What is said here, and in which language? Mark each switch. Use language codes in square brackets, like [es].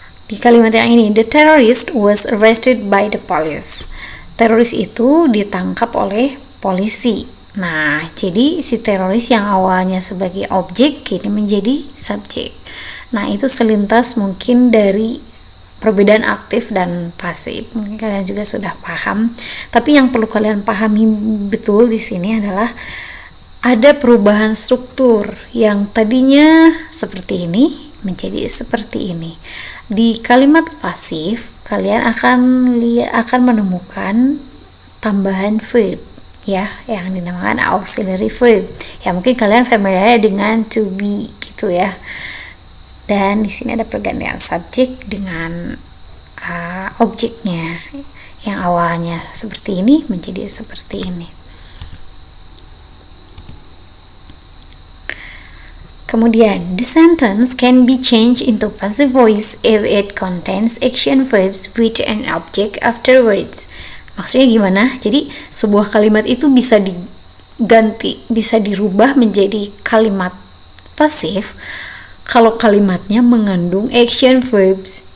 [id] Di kalimat yang ini, [en] the terrorist was arrested by the police. [id] Teroris itu ditangkap oleh polisi. Nah, jadi si teroris yang awalnya sebagai objek kini menjadi subjek. Nah, itu selintas mungkin dari perbedaan aktif dan pasif. Mungkin kalian juga sudah paham. Tapi yang perlu kalian pahami betul di sini adalah ada perubahan struktur yang tadinya seperti ini menjadi seperti ini. Di kalimat pasif kalian akan menemukan tambahan verb ya, yang dinamakan auxiliary verb. Ya, mungkin kalian familiar dengan to be gitu ya. Dan di sini ada pergantian subjek dengan objeknya, yang awalnya seperti ini menjadi seperti ini. [en] Kemudian, the sentence can be changed into passive voice if it contains action verbs with an object afterwards. [id] Maksudnya gimana? Jadi sebuah kalimat itu bisa diganti, bisa dirubah menjadi kalimat pasif kalau kalimatnya mengandung action verbs